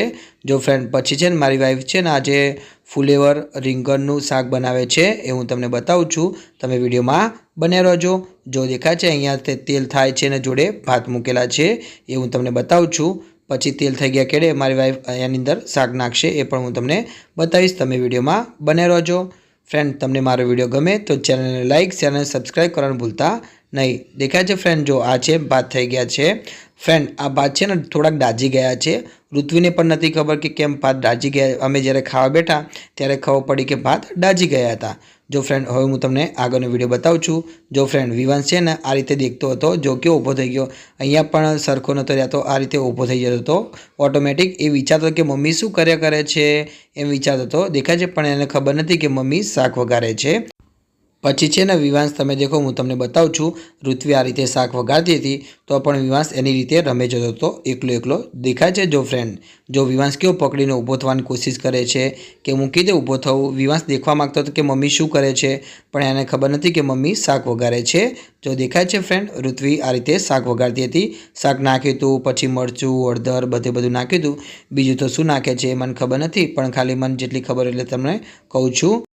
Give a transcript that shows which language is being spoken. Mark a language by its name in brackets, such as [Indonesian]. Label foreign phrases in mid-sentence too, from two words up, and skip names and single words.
[Gujarati] જો ફ્રેન્ડ પછી છે ને મારી વાઇફ છે ને આજે ફુલેવર રીંગણનું શાક બનાવે છે, એ હું તમને બતાવું છું। તમે વિડીયોમાં બન્યા રહેજો। જો દેખાય છે અહીંયા તેલ થાય છે ને જોડે ભાત મૂકેલા છે, એ હું તમને બતાવું છું। પછી તેલ થઈ ગયા કેડે મારી વાઈફ એની અંદર શાક નાખશે, એ પણ હું તમને બતાવીશ। તમે વિડીયોમાં બન્યા રહેજો। ફ્રેન્ડ તમને મારો વીડિયો ગમે તો ચેનલ ને લાઇક શેર ને સબ્સ્ક્રાઇબ કરવાનું ભૂલતા નહીં। દેખાય છે ફ્રેન્ડ, જો આ છે ભાત થઈ ગયા છે। ફ્રેન્ડ આ ભાત છે ને થોડાક દાઝી ગયા છે। ઋત્વીને પણ નથી ખબર કે કેમ ભાત દાઝી ગયા। અમે જ્યારે ખાવા બેઠા ત્યારે ખબર પડી કે ભાત દાઝી ગયા હતા। જો ફ્રેન્ડ હવે હું તમને આગળનો વિડિયો બતાવું છું। જો ફ્રેન્ડ વિવાંશ છે ને આ રીતે દેખતો હતો, જો કેવો ઊભો થઈ ગયો, અહીંયા પણ સરખો નહોતો રહેતો, આ રીતે ઊભો થઈ જતો હતો ઑટોમેટિક। એ વિચારતો કે મમ્મી શું કર્યા કરે છે, એમ વિચારતો હતો। દેખાય છે, પણ એને ખબર નથી કે મમ્મી શાક વઘારે છે। પછી છે ને વિવાંશ તમે દેખો હું તમને બતાવું છું ઋત્વી આ રીતે શાક વઘારતી હતી તો પણ વિવાંશ એની રીતે રમે જતો હતો એકલો દેખાય છે જો ફ્રેન્ડ જો વિવાંશ કેવો પકડીને ઊભો થવાની કોશિશ કરે છે કે હું કીધે ઊભો થવું વિવાંશ દેખવા માંગતો હતો કે મમ્મી શું કરે છે પણ એને ખબર નથી કે મમ્મી શાક વઘારે છે જો દેખાય છે ફ્રેન્ડ ઋત્વી આ રીતે શાક વઘારતી હતી શાક નાખ્યું હતું પછી મરચું હળદર બધું નાખ્યું હતું બીજું તો શું નાખે છે મને ખબર નથી પણ ખાલી મને જેટલી ખબર એટલે તમને કહું છું